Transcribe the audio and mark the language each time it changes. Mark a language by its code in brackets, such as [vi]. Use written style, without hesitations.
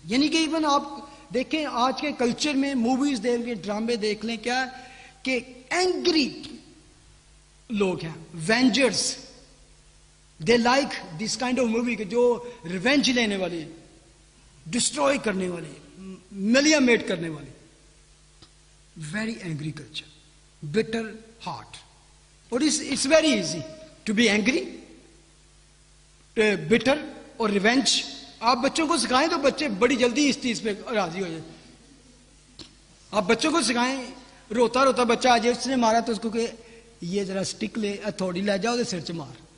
[ur] یعنی کہ ایون آپ دیکھیں آج کے کلچر میں موویز دیکھ لیں, ڈرامے دیکھ لیں, کیا ہے کہ اینگری لوگ ہیں, وینجرز, [en] they like this kind of movie [ur] کہ جو ریونج لینے والی, ڈسٹروائے کرنے والی, ملیا میٹ کرنے والی. [en] Very angry culture, bitter heart. اور it's very easy to be angry, bitter اور revenge. [ur] آپ بچوں کو سکھائیں تو بچے بڑی جلدی اس چیز پہ راضی ہو جائیں. آپ بچوں کو سکھائیں, روتا روتا بچہ آ جائے, اس نے مارا تو اس کو کہ یہ ذرا اسٹک لے, ہتھوڑی لے جاؤ, [pa] سر چ مار.